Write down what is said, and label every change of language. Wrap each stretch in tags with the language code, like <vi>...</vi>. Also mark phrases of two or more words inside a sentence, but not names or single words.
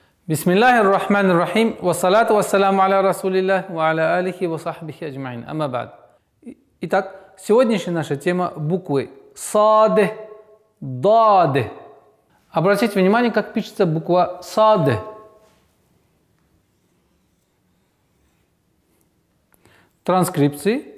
<ar>بسم الله الرحمن الرحيم، والصلاة والسلام على رسول الله، وعلى آله وصحبه أجمعين. أما بعد.</ar> <ru>Итак, сегодняшняя наша тема буквы сад, дад. Обратите внимание, как пишется буква сад. Транскрипции.</ru>